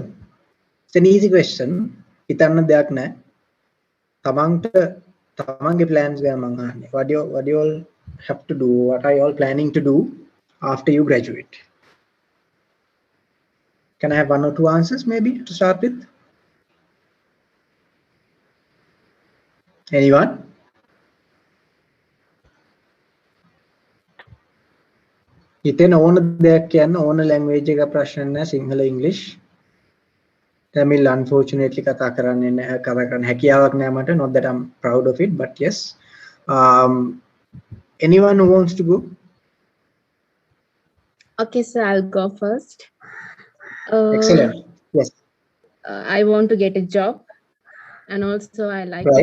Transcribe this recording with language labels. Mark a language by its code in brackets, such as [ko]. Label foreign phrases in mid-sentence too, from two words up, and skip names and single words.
[en] It's an easy question. [si] හිතන්න දෙයක් නැහැ. තමන්ගේ plans ගැන මම අහන්නේ. [en] What do you all have to do? What are you all planning to do after you graduate? Can I have 1 or 2 answers maybe to start with? Anyone? [si] හිතෙන ඕන දෙයක් කියන්න, ඕන language එක ප්‍රශ්න නැහැ, සිංහල English. [en] Tamil unfortunately [si] කතා කරන්න හැකියාවක් නැහැ මට, [en] not that I'm proud of it, but yes. Anyone who wants to go? Okay, so I'll go first. Excellent. Yes. I want to get a job, and also I like Right.